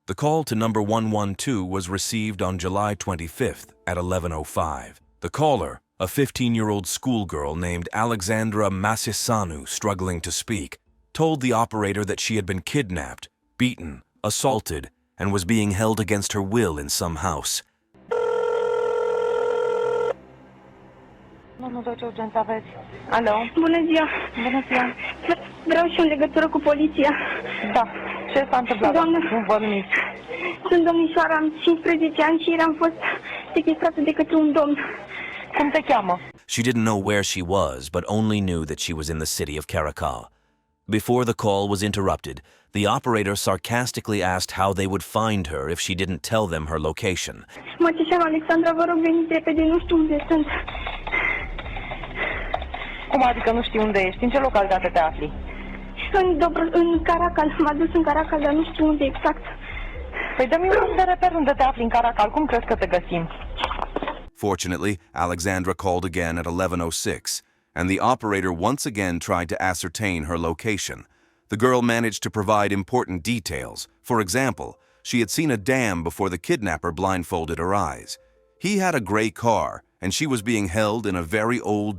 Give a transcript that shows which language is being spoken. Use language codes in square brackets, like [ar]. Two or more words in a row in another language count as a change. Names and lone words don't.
[en] The call to number 112 was received on July 25th at 11:05. The caller, a 15-year-old schoolgirl named Alexandra Masisanu, struggling to speak, told the operator that she had been kidnapped, beaten, assaulted, and was being held against her will in some house. [ro] Alo? Bună ziua! Bună ziua! Vreau și în legătură cu poliția. Da. Ce s-a întâmplat? Doamnă, Nu vă numiți. sunt domnișoara, am 15 ani și ieri am fost sechestrată de către un domn. Cum te cheamă? [en] She didn't know where she was, but only knew that she was in the city of Caracal. Before the call was interrupted, the operator sarcastically asked how they would find her if she didn't tell them her location. [ro] Mă cheamă Alexandra, vă rog, veniți repede, nu știu unde sunt. Cum adică nu știi unde ești? În ce localitate te afli? În Caracal, m-a dus în Caracal, dar nu știu unde exact. Păi dă-mi un punct de reper unde te afli în Caracal. Cum crezi că te găsim? [en] Fortunately, Alexandra called again at 11:06, and the operator once again tried to ascertain her location. The girl managed to provide important details. For example, she had seen a dam before the kidnapper blindfolded her eyes. He had a gray car, and she was being held in a very old,